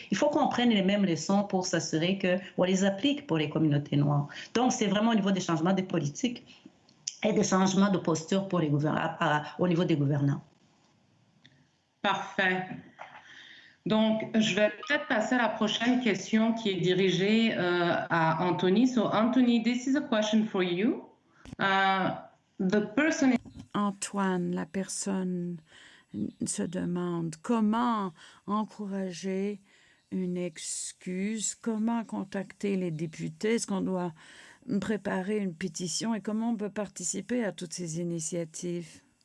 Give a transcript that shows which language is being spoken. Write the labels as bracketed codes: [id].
[fr] Il faut qu'on prenne les mêmes leçons pour s'assurer qu'on les applique pour les communautés noires. Donc, c'est vraiment au niveau des changements des politiques et des changements de posture pour les au niveau des gouvernants. Parfait. Donc, je vais peut-être passer à la prochaine question qui est dirigée à Anthony. [en] So, Anthony, this is a question for you. The person... [fr] Antoine, la personne se demande comment encourager une excuse, comment contacter les députés, est-ce qu'on doit préparer une pétition et comment on peut participer à toutes ces initiatives?